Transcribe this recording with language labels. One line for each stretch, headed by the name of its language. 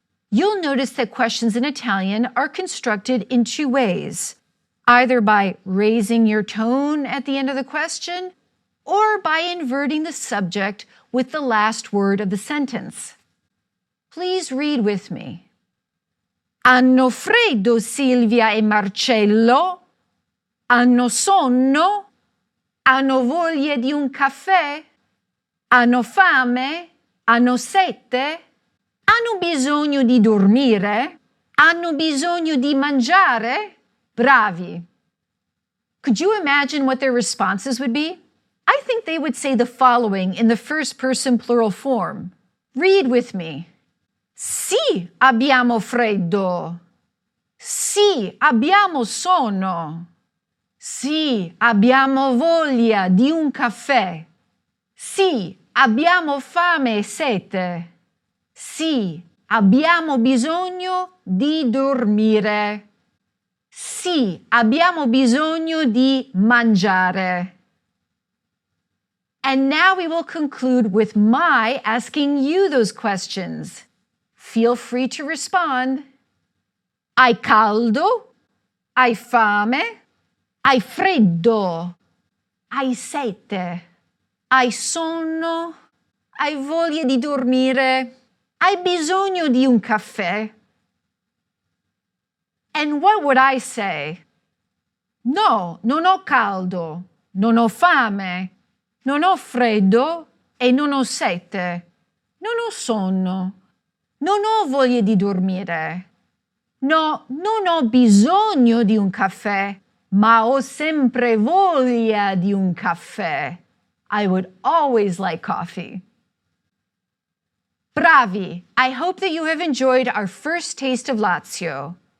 English: You'll notice that questions in Italian are constructed in two ways, either by raising your tone at the end of the question or by inverting the subject with the last word of the sentence. Please read with me.
Italian: Hanno freddo Silvia e Marcello? Hanno sonno? Hanno voglia di un caffè? Hanno fame? Hanno sete? Hanno bisogno di dormire? Hanno bisogno di mangiare? Bravi.
English: Could you imagine what their responses would be? I think they would say the following in the first person plural form. Read with me.
Italian: Sì, abbiamo freddo. Sì, abbiamo sonno. Sì, abbiamo voglia di un caffè. Sì, abbiamo fame e sete. Sì, abbiamo bisogno di dormire. Sì, abbiamo bisogno di mangiare.
English: And now we will conclude with my asking you those questions. Feel free to respond.
Italian: Hai caldo? Hai fame? Hai freddo? Hai sete? Hai sonno? Hai voglia di dormire? Hai bisogno di un caffè?
English: And what would I say?
Italian: No, non ho caldo, non ho fame, non ho freddo e non ho sete, non ho sonno, non ho voglia di dormire. No, non ho bisogno di un caffè, ma ho sempre voglia di un caffè.
English: I would always like coffee. Bravi! I hope that you have enjoyed our first taste of Lazio.